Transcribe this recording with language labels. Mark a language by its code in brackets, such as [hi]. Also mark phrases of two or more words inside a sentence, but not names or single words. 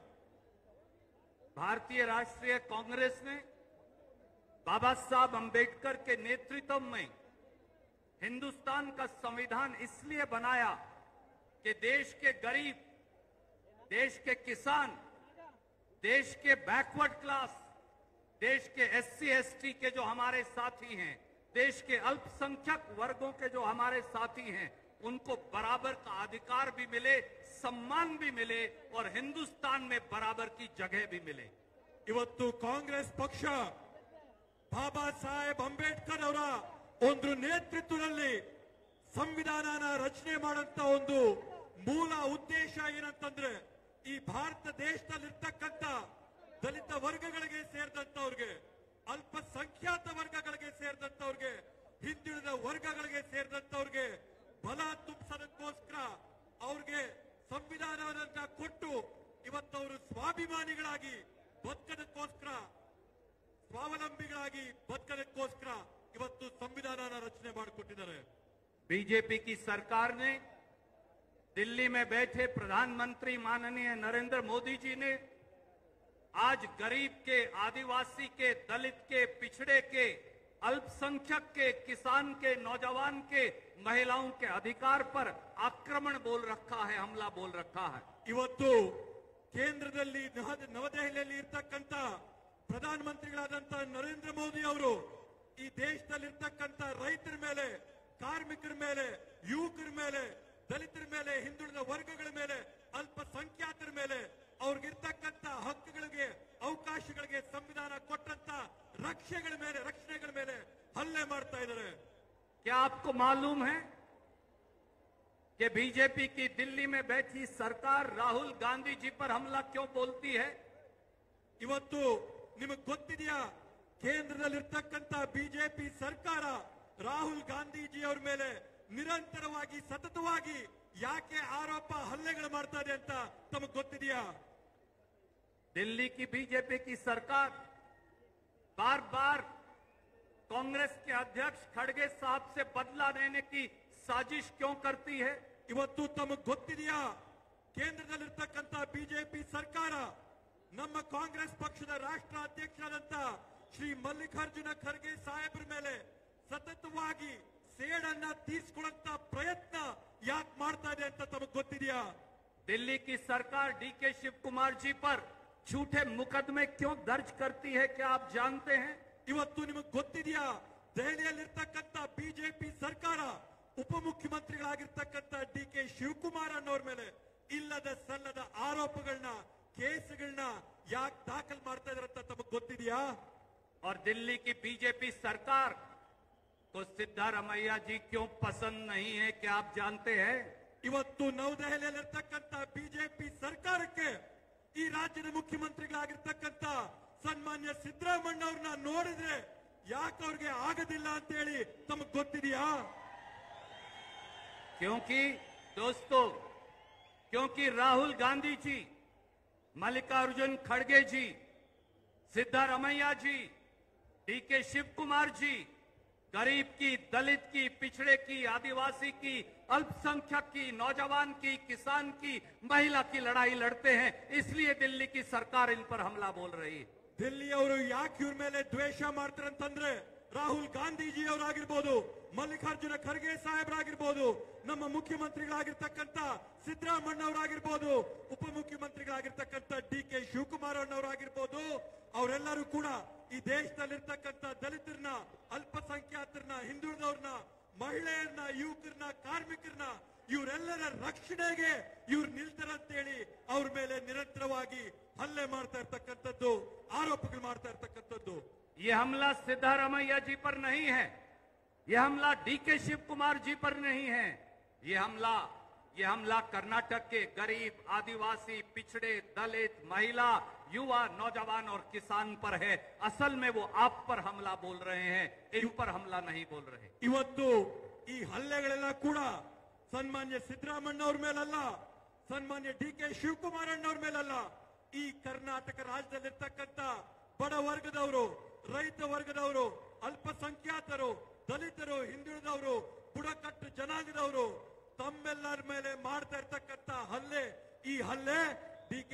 [hi] भारतीय राष्ट्रीय कांग्रेस ने बाबा साहब अंबेडकर के नेतृत्व में हिंदुस्तान का संविधान इसलिए बनाया कि देश के गरीब, देश के किसान, देश के [en] backward class, [hi] देश के एससी एसटी के जो हमारे साथी हैं, देश के अल्पसंख्यक वर्गों के जो हमारे साथी हैं, उनको बराबर का अधिकार भी मिले, सम्मान भी मिले और हिंदुस्तान में बराबर की जगह भी मिले. [kn] ಇವತ್ತು ಕಾಂಗ್ರೆಸ್ ಪಕ್ಷ ಬಾಬಾ ಸಾಹೇಬ್ ಅಂಬೇಡ್ಕರ್ ಅವರ ಒಂದು ನೇತೃತ್ವದಲ್ಲಿ ಸಂವಿಧಾನನ ರಚನೆ ಮಾಡಂತ ಒಂದು ಮೂಲ ಉದ್ದೇಶ ಏನಂತಂದ್ರೆ, ಈ ಭಾರತ ದೇಶದಲ್ಲಿರ್ತಕ್ಕಂಥ ದಲಿತ ವರ್ಗಗಳಿಗೆ ಸೇರಿದಂತವ್ರಿಗೆ, ಅಲ್ಪಸಂಖ್ಯಾತ ವರ್ಗಗಳಿಗೆ ಸೇರಿದಂತವ್ರಿಗೆ, ಹಿಂದುಳಿದ ವರ್ಗಗಳಿಗೆ ಸೇರಿದಂತವ್ರಿಗೆ ಬಲ ತುಂಬಿಸೋದಕ್ಕೋಸ್ಕರ ಅವ್ರಿಗೆ ಸಂವಿಧಾನವನ್ನ ಕೊಟ್ಟು ಇವತ್ತವರು ಸ್ವಾಭಿಮಾನಿಗಳಾಗಿ ಬದುಕೋದಕ್ಕೋಸ್ಕರ, ಸ್ವಾವಲಂಬಿಗಳಾಗಿ ಬದುಕೋದಕ್ಕೋಸ್ಕರ ಇವತ್ತು ಸಂವಿಧಾನನ ರಚನೆ ಮಾಡಿಕೊಟ್ಟಿದ್ದಾರೆ. [hi] बीजेपी की सरकार ने, दिल्ली में बैठे प्रधानमंत्री माननीय नरेंद्र मोदी जी ने आज गरीब के, आदिवासी के, दलित के, पिछड़े के, अल्पसंख्यक के, किसान के, नौजवान के, महिलाओं के अधिकार पर आक्रमण बोल रखा है, हमला बोल रखा है. [kn] ಇವತ್ತು ಕೇಂದ್ರದಲ್ಲಿ ನವದೆಹಲಿಯಲ್ಲಿ ಇರ್ತಕ್ಕಂಥ ಪ್ರಧಾನಮಂತ್ರಿಗಳಾದಂತಹ ನರೇಂದ್ರ ಮೋದಿ ಅವರು ಈ ದೇಶದಲ್ಲಿರ್ತಕ್ಕಂಥ ರೈತರ ಮೇಲೆ, ಕಾರ್ಮಿಕರ ಮೇಲೆ, ಯುವಕರ ಮೇಲೆ, ದಲಿತರ ಮೇಲೆ, ಹಿಂದುಳಿದ ವರ್ಗಗಳ ಮೇಲೆ, ಅಲ್ಪಸಂಖ್ಯಾತರ ಮೇಲೆ ಅವ್ರಿಗಿರ್ತಕ್ಕಂಥ ಹಕ್ಕುಗಳಿಗೆ, ಅವಕಾಶಗಳಿಗೆ ಸಂವಿಧಾನ ಕೊಟ್ಟಂತ ರಕ್ಷಣೆಗಳ ಮೇಲೆ ಹಲ್ಲೆ ಮಾಡ್ತಾ ಇದ್ದಾರೆ. [hi] क्या आपको मालूम है कि बीजेपी की दिल्ली में बैठी सरकार राहुल गांधी जी पर हमला क्यों बोलती है? [kn] ಇವತ್ತು ನಿಮಗೆ ಗೊತ್ತಿದೆಯಾ, ಕೇಂದ್ರದಲ್ಲಿರ್ತಕ್ಕಂಥ ಬಿಜೆಪಿ ಸರ್ಕಾರ ರಾಹುಲ್ ಗಾಂಧೀಜಿ ಅವರ ಮೇಲೆ ನಿರಂತರವಾಗಿ, ಸತತವಾಗಿ ಯಾಕೆ ಆರೋಪ, ಹಲ್ಲೆಗಳು ಮಾಡ್ತಾ ಇದೆ ಅಂತ ತಮಗೆ ಗೊತ್ತಿದೆಯಾ? [hi] दिल्ली की बीजेपी की सरकार बार बार कांग्रेस के अध्यक्ष खड़गे साहब से बदला लेने की साजिश क्यों करती है? [kn] ಇವತ್ತು ತಮಗೆ ಗೊತ್ತಿದೆಯಾ, ಕೇಂದ್ರದಲ್ಲಿರ್ತಕ್ಕಂಥ ಬಿಜೆಪಿ ಸರ್ಕಾರ ನಮ್ಮ ಕಾಂಗ್ರೆಸ್ ಪಕ್ಷದ ರಾಷ್ಟ್ರ ಅಧ್ಯಕ್ಷರಾದಂತ ಶ್ರೀ ಮಲ್ಲಿಕಾರ್ಜುನ ಖರ್ಗೆ ಸಾಹೇಬ್ರ ಮೇಲೆ ಸತತವಾಗಿ ಸೇಡನ್ನ ತೀರ್ಸ್ಕೊಳ್ಳಂತ ಪ್ರಯತ್ನ ಯಾಕೆ ಮಾಡ್ತಾ ಇದೆ ಅಂತ ತಮಗೆ ಗೊತ್ತಿದೆಯಾ? [hi] दिल्ली की सरकार डीके शिव कुमार जी पर झूठे मुकदमे क्यों दर्ज करती है, क्या आप जानते हैं? [kn] ಇವತ್ತು ನಿಮಗೆ ಗೊತ್ತಿದೆಯಾ, ದೆಹಲಿಯಲ್ಲಿರ್ತಕ್ಕಂಥ ಬಿಜೆಪಿ ಸರ್ಕಾರ ಉಪಮುಖ್ಯಮಂತ್ರಿಗಳಾಗಿರ್ತಕ್ಕಂಥ ಡಿಕೆ ಶಿವಕುಮಾರ್ ಅನ್ನೋರ್ ಮೇಲೆ ಇಲ್ಲದ ಸಲ್ಲದ ಆರೋಪಗಳನ್ನ, ಕೇಸ್ಗಳನ್ನ ಯಾಕೆ ದಾಖಲು ಮಾಡ್ತಾ ಇದಾರೆ ಅಂತ ತಮಗೆ ಗೊತ್ತಿದೆಯಾ? [hi] और दिल्ली की बीजेपी सरकार को सिद्धारमैया जी क्यों पसंद नहीं है, क्या आप जानते हैं? [kn] ಇವತ್ತು ನವದೆಹಲಿಯಲ್ಲಿರ್ತಕ್ಕಂಥ ಬಿಜೆಪಿ ಸರ್ಕಾರಕ್ಕೆ ಈ ರಾಜ್ಯದ ಮುಖ್ಯಮಂತ್ರಿಗಳಾಗಿರ್ತಕ್ಕಂಥ ಸನ್ಮಾನ್ಯ ಸಿದ್ದರಾಮಯ್ಯ ಅವ್ರನ್ನ ನೋಡಿದ್ರೆ ಯಾಕೆ ಅವ್ರಿಗೆ ಆಗೋದಿಲ್ಲ ಅಂತ ಹೇಳಿ ತಮಗೆ ಗೊತ್ತಿದೆಯಾ? [hi] क्योंकि दोस्तों, क्योंकि राहुल गांधी जी, मल्लिकार्जुन खड़गे जी, सिद्धारमैया जी, डीके शिव कुमार जी गरीब की, दलित की, पिछड़े की, आदिवासी की, अल्पसंख्यक की, नौजवान की, किसान की, महिला की लड़ाई लड़ते हैं, इसलिए दिल्ली की सरकार इन पर हमला बोल रही है. [kn] ದಿಲ್ಲಿಯವರು ಯಾಕೆ ಇವ್ರ ಮೇಲೆ ದ್ವೇಷ ಮಾಡ್ತಾರೆ ಅಂತಂದ್ರೆ, ರಾಹುಲ್ ಗಾಂಧೀಜಿ ಅವರಾಗಿರ್ಬೋದು, ಮಲ್ಲಿಕಾರ್ಜುನ ಖರ್ಗೆ ಸಾಹೇಬ್ರಾಗಿರ್ಬೋದು, ನಮ್ಮ ಮುಖ್ಯಮಂತ್ರಿಗಳಾಗಿರ್ತಕ್ಕಂಥ ಸಿದ್ದರಾಮಯ್ಯ ಅವರಾಗಿರ್ಬೋದು, ಉಪಮುಖ್ಯಮಂತ್ರಿಗಳಾಗಿರ್ತಕ್ಕಂಥ ಡಿಕೆ ಶಿವಕುಮಾರ್ ಅವರಾಗಿರ್ಬೋದು, ಅವರೆಲ್ಲರೂ ಕೂಡ ಈ ದೇಶದಲ್ಲಿರ್ತಕ್ಕಂಥ ದಲಿತರನ್ನ, ಅಲ್ಪಸಂಖ್ಯಾತರನ್ನ, ಹಿಂದುಳಿದವ್ರನ್ನ, ಮಹಿಳೆಯರನ್ನ, ಯುವಕರನ್ನ, ಕಾರ್ಮಿಕರನ್ನ, ಇವರೆಲ್ಲರ ರಕ್ಷಣೆಗೆ ಇವ್ರು ನಿಲ್ತಾರಂತೇಳಿ ಅವ್ರ ಮೇಲೆ ನಿರಂತರವಾಗಿ ಹಲ್ಲೆ ಮಾಡ್ತಾ ಇರ್ತಕ್ಕಂಥದ್ದು, ಆರೋಪಗಳು ಮಾಡ್ತಾ ಇರ್ತಕ್ಕಂಥದ್ದು. [hi] ये हमला सिद्धारमैया जी पर नहीं है, ये हमला डीके शिव कुमार जी पर नहीं है, ये हमला कर्नाटक के गरीब, आदिवासी, पिछड़े, दलित, महिला, युवा, नौजवान और किसान पर है. असल में वो आप पर हमला बोल रहे हैं, इन पर हमला नहीं बोल रहे. [kn] ಇವತ್ತು ಈ ಹಲ್ಲೆಗಳೆಲ್ಲ ಕೂಡ ಸನ್ಮಾನ್ಯ ಸಿದ್ದರಾಮಣ್ಣವ್ರ ಮೇಲಲ್ಲ, ಸನ್ಮಾನ್ಯ ಡಿ.ಕೆ. ಶಿವಕುಮಾರಣ್ಣವ್ರ ಮೇಲಲ್ಲ, ಈ ಕರ್ನಾಟಕ ರಾಜ್ಯದಲ್ಲಿರ್ತಕ್ಕಂಥ ಬಡ ವರ್ಗದವರು, ರೈತ ವರ್ಗದವರು, ಅಲ್ಪಸಂಖ್ಯಾತರು, ದಲಿತರು, ಹಿಂದುಳಿದವರು, ಬುಡಕಟ್ಟು ಜನಾಂಗದವರು ತಮ್ಮೆಲ್ಲರ ಮೇಲೆ ಮಾಡ್ತಾ ಇರ್ತಕ್ಕಂಥ ಹಲ್ಲೆ, ಈ ಹಲ್ಲೆ ಡಿ.ಕೆ.